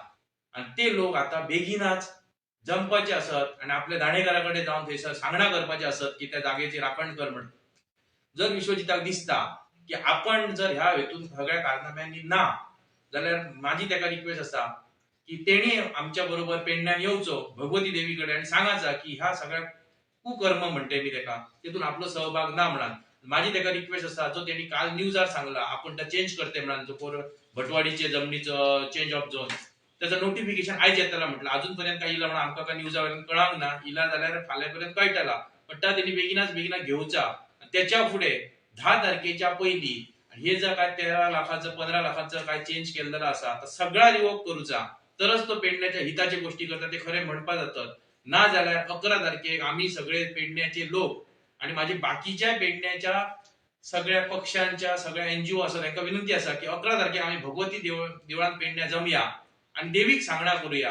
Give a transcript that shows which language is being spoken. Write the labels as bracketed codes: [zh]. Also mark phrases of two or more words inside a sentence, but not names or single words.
[kok] आणि ते लोक आता बेगीनाच जमपाचे असत आणि आपल्या दाणेकाराकडे जाऊन थंयसर सांगणा करपाचे असत की त्या जागेची राखण कर म्हणून. जर विश्वजिताक दिसता की आपण जर ह्या हेतून सगळ्या कारनाम्यांनी ना जाल्यार माझी तेका रिक्वेस्ट आसा की तेणी आमच्या बरोबर पेडण्यान येवचो भगवती देवीकडे आणि सांगायचा की ह्या सगळ्या कुकर्म म्हणते मी तेका तेतून आपलो सहभाग ना म्हणून. माझी तेका रिक्वेस्ट आसा जो त्यांनी काल न्यूजार सांगला आपण त्या चेंज करते म्हणून जो भटवाडीचे जमनीचं [en] change of zone [kok] त्याचं नोटिफिकेशन आयज येतला म्हटलं. अजूनपर्यंत काय इला म्हणून आमकां काय न्यूजावरून कळांक ना. इला जाल्यार फाल्यांपर्यंत कळटला. पण त्यांनी बेगीनाच घेवचा. त्याच्या पुढे 10 तारखेच्या पयलीं हे जर काय 13 लाखाचं 15 लाखाचं काय चेंज केलेलं असा तर सगळा रिवोक करूचा. तरच तो पेडण्याच्या हिताची गोष्टी करता ते खरे म्हणपा जातात. ना जाल्यार 11 तारखेक आम्ही सगळे पेडण्याचे लोक आणि माझे बाकीच्या पेडण्याच्या सगळ्या पक्षांच्या सगळ्या एनजीओ आसा त्यांना विनंती आसा की 11 तारखेक आम्ही भगवती देवळात पेडण्या जमया आणि देवीक सांगणा करूया.